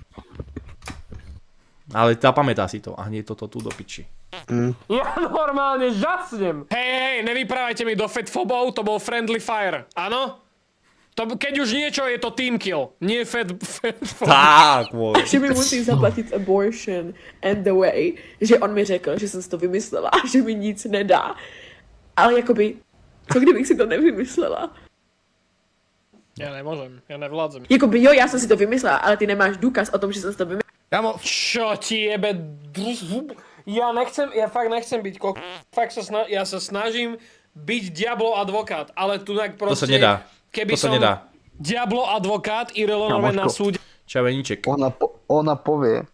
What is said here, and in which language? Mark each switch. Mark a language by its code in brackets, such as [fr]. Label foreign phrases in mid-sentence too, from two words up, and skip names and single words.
[sk] Ale tá pamätá si to a hneď toto tu do piči. Ja normálne žasnem. Hej, nevyprávajte mi do Fatfobov, to bol Friendly Fire. Áno? Keď už niečo, je to team kill, nie Fatfob. Tak, môj. [cs] Že mi musí zaplatit [en] abortion and the way, [cs] že on mi řekl, že jsem si to vymyslela, že mi nic nedá. Ale jakoby, co kdybych si to nevymyslela? [sk] Ja nemôžem, ja nevládzem. [cs] Jakoby jo, já jsem si to vymyslela, ale ty nemáš důkaz o tom, že jsem si to vymyslela. [sk] Čo ti jebe... Ja fakt nechcem byť ja sa snažím byť Diablo advokát, ale tu tak proste... To sa nedá. Keby To sa som nedá. Diablo advokát Irelanové na súde... Čaveníček. Ona povie, že nemá dôkaz.